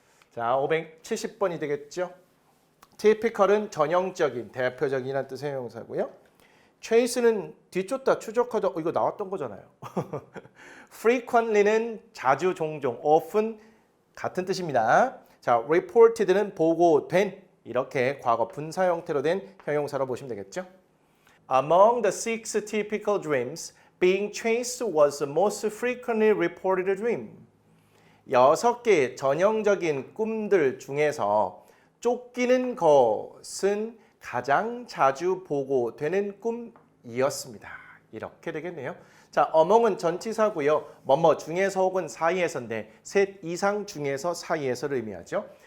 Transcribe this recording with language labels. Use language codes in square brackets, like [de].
[ko] 자, 570번이 되겠죠. typical은 전형적인, 대표적인이라는 뜻의 형용사고요. chase는 뒤쫓다, 추적하다. 이거 나왔던 거잖아요. frequently는 자주, 종종, often 같은 뜻입니다. 자, reported는 보고된, 이렇게 과거 분사 형태로 된 형용사로 보시면 되겠죠. [en] Among the 6 typical dreams, being chased was the most frequently reported dream. [ko] 6개의 전형적인 꿈들 중에서 쫓기는 것은 가장 자주 보고되는 꿈이었습니다. 이렇게 되겠네요. 자, among은 전치사고요. 뭐뭐 중에서 혹은 사이에서인데 셋 이상 중에서 사이에서를 의미하죠.